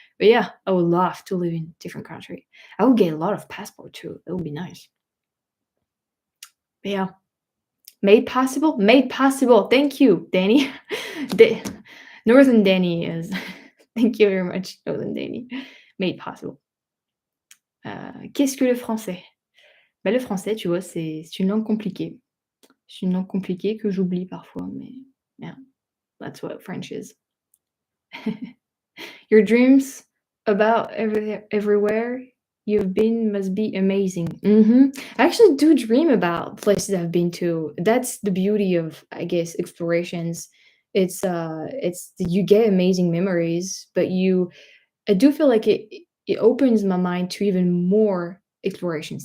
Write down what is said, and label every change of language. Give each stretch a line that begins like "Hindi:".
English: But yeah, I would love to live in different country. I would get a lot of passport too. That would be nice. But yeah, made possible, made possible. Thank you, Danny. Da- Northern Danny is. Thank you very much, Northern Danny. Made possible.
French: Qu'est-ce que le français? Bah, le français, tu vois, c'est une langue compliquée. C'est une langue compliquée que j'oublie parfois, mais
English: yeah, that's what French is. Your dreams about everywhere you've been must be amazing. I actually do dream about places I've been to. That's the beauty of, I guess, explorations. It's you get amazing memories, but I do feel like it opens my mind to even more explorations.